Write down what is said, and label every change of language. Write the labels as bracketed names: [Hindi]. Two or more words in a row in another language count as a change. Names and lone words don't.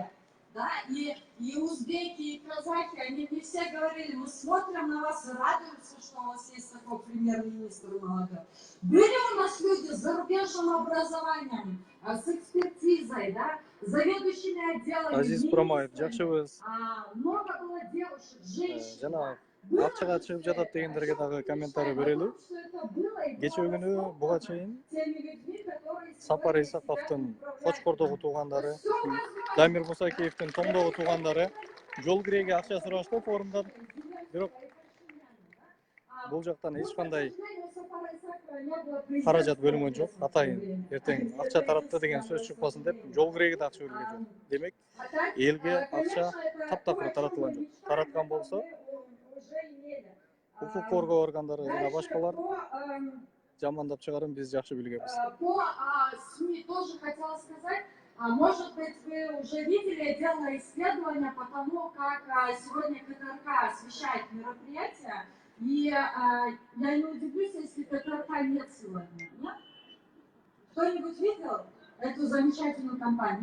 [Russian] Да, и узбеки, и казахи, они мне все говорили, мы смотрим на вас и радуемся, что у вас есть такой премьер-министр молодой. Были у нас люди с зарубежным образованием, с экспертизой, да, заведующими отделами. [Kyrgyz] Азиз Промаев, жакшыбыз. [Russian] Много было девушек, женщин. [Kyrgyz] Жана акчага чыгып жатат дегендерге дагы комментарий берели. Кечээ күнү буга чейин Сапар Исаковдун Кочкордогу туугандары, Дамир Мусакеевдин Томдогу туугандары жол киреге акча сурашты форумдан. Бирок бул жактан эч кандай каражат бөлүнгөн жок. Атайын эртең акча таратты деген сөз чыкпасын деп жол киреги да акча бөлгөн жок. Демек, элге акча таптакыр таратылган жок. Тараткан болсо укук коргоо органдары жана башкалар жамандап чыгарын биз жакшы билгенбиз. [Russian] По СМИ тоже хотела сказать, может быть, вы уже видели, я делала исследование по тому, как сегодня КТРК освещает мероприятия, и я не удивлюсь, если КТРК нет сегодня. Нет? Кто-нибудь видел эту замечательную компанию?